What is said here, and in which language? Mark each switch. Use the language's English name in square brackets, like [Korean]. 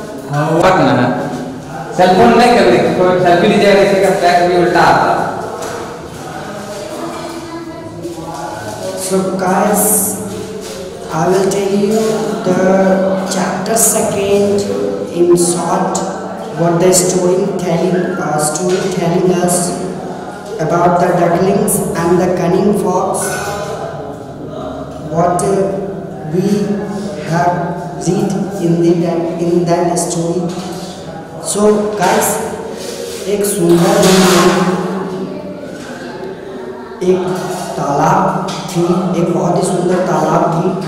[Hindi] हाँ हुआ ना, सेलफोन नहीं कर रही, कोई सेल्फी लीजिएगा, इसी का फ्लैश भी उल्टा आता। [English] So guys, I will tell you the chapter second in short, what the story telling us about the ducklings and the cunning fox. What we have read in that story. So guys, [Hindi] एक सुंदर एक तालाब थी, एक बहुत ही सुंदर तालाब थी।